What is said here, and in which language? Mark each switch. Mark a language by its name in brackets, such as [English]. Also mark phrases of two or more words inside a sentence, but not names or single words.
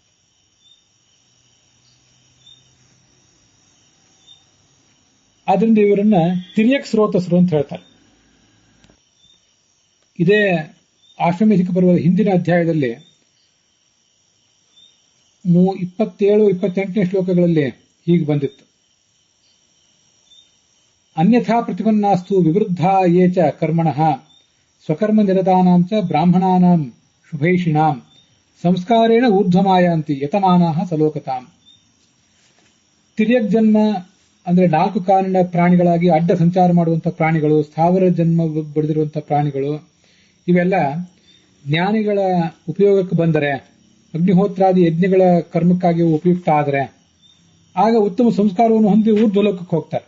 [Kannada] ಆದ್ರಿಂದ ಇವರನ್ನ ತಿರ್ಯಕ್ ಸ್ರೋತಸ್ರು ಅಂತ ಹೇಳ್ತಾರೆ. ಇದೇ ಆಶ್ರಮೇಧಿಕ ಪರ್ವದ ಹಿಂದಿನ ಅಧ್ಯಾಯದಲ್ಲಿ 27-28ನೇ ಶ್ಲೋಕಗಳಲ್ಲಿ ಹೀಗೆ ಬಂದಿತ್ತು. [Sanskrit] ಅನ್ಯಥಾ ಪ್ರತಿಪನ್ನಾಸ್ತು ವಿವೃದ್ಧ ಯೇ ಚ ಕರ್ಮಣಃ ಸ್ವಕರ್ಮ ನಿರತಾನಾಂ ಚ ಬ್ರಾಹ್ಮಣಾನಾಂ ಶುಭೈಷಿಣಾಂ ಸಂಸ್ಕಾರೇಣ ಊರ್ಧ್ವಮಾಯಾಂತಿ ಯತಮಾನಾಃ ಸಲೋಕತಾಂ. [Kannada] ತಿರ್ಯಕ್ ಜನ್ಮ ಅಂದ್ರೆ 4 ಕಾಲಿನ ಪ್ರಾಣಿಗಳಾಗಿ ಅಡ್ಡ ಸಂಚಾರ ಮಾಡುವಂತಹ ಪ್ರಾಣಿಗಳು, ಸ್ಥಾವರ ಜನ್ಮ ಬಡಿದಿರುವಂತಹ ಪ್ರಾಣಿಗಳು, ಇವೆಲ್ಲ ಜ್ಞಾನಿಗಳ ಉಪಯೋಗಕ್ಕೆ ಬಂದರೆ, ಅಗ್ನಿಹೋತ್ರಾದಿ ಯಜ್ಞಗಳ ಕರ್ಮಕ್ಕಾಗಿ ಉಪಯುಕ್ತ ಆದರೆ ಆಗ ಉತ್ತಮ ಸಂಸ್ಕಾರವನ್ನು ಹೊಂದಿ ಊರ್ಧ್ವಲೋಕಕ್ಕೆ ಹೋಗ್ತಾರೆ.